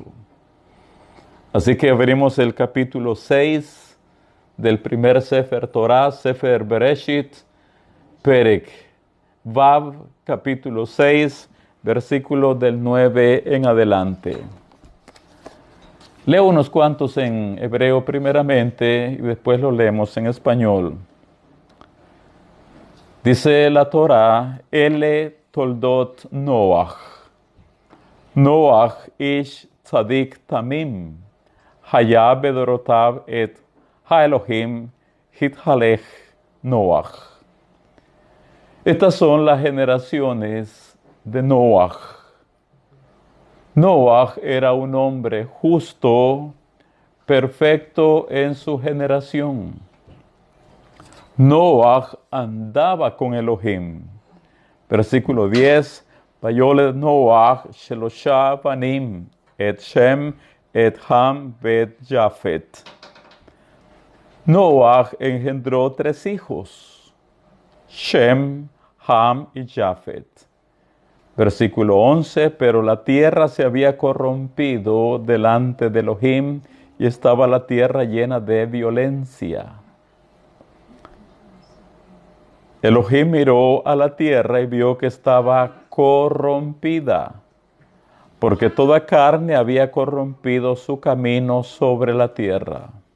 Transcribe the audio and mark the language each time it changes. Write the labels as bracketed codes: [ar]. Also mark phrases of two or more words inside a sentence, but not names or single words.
[es] Así que abrimos el capítulo 6 del primer Sefer Torah, Sefer Bereshit, [he] פרק ו, [es] capítulo 6, versículo del 9 en adelante. Leo unos cuantos en hebreo primeramente y después lo leemos en español. Dice la Torah, [he] אלה תולדת נח. נח איש צדיק תמים. היה בדרתיו את האלהים התהלך נח. [es] Estas son las generaciones de Noach. Noach era un hombre justo, perfecto en su generación. Noach andaba con Elohim. Versículo 10. [he] ויולד נח שלשה בנים את שם את חם ואת יפת. [es] Noach engendró 3 hijos, Shem, Ham y Jafet. Versículo 11, pero la tierra se había corrompido delante de Elohim y estaba la tierra llena de violencia. Elohim miró a la tierra y vio que estaba corrompida, porque toda carne había corrompido su camino sobre la tierra.